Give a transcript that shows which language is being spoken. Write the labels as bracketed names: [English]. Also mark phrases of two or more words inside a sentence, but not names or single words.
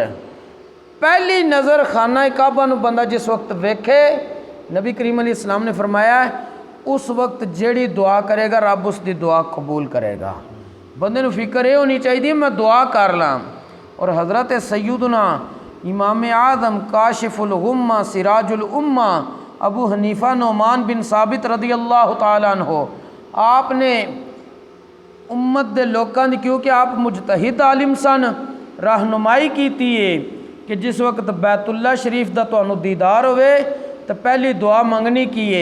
[Punjabi] ਪਹਿਲੀ ਨਜ਼ਰ ਖਾਨਾ ਕਾਬਾ ਨੂੰ ਬੰਦਾ ਜਿਸ ਵਕਤ ਵੇਖੇ, ਨਬੀ ਕਰੀਮ [Arabic] عليه السلام [Punjabi] ਨੇ ਫਰਮਾਇਆ ਉਸ ਵਕਤ ਜਿਹੜੀ ਦੁਆ ਕਰੇਗਾ ਰੱਬ ਉਸ ਦੀ ਦੁਆ ਕਬੂਲ ਕਰੇਗਾ। ਬੰਦੇ ਨੂੰ ਫਿਕਰ ਇਹ ਹੋਣੀ ਚਾਹੀਦੀ ਮੈਂ ਦੁਆ ਕਰ ਲਾਂ। ਔਰ ਹਜ਼ਰਤ ਸੈਯਦਨਾ ਇਮਾਮ ਆਜ਼ਮ [Arabic] كاشف الغمة سراج الأمة [Punjabi] अबू हनीफ़ा नोमान बिन साबित [Arabic] رضي الله تعالى عنه [Punjabi] ਆਪਨੇ ਉੱਮਤ ਦੇ ਲੋਕਾਂ ਦੀ, ਕਿਉਂਕਿ ਆਪ ਮੁਜਤਹਿਦ ਆਲਿਮ ਸਨ, ਰਹਿਨੁਮਾਈ ਕੀਤੀ ਹੈ ਕਿ ਜਿਸ ਵਕਤ ਬੈਤੁੱਲਾ ਸ਼ਰੀਫ਼ ਦਾ ਤੁਹਾਨੂ ਦੀਦਾਰ ਹੋਵੇ ਤੋ ਪਹਿਲੀ ਦੁਆ ਮੰਗਨੀ ਕੀ ਹੈ।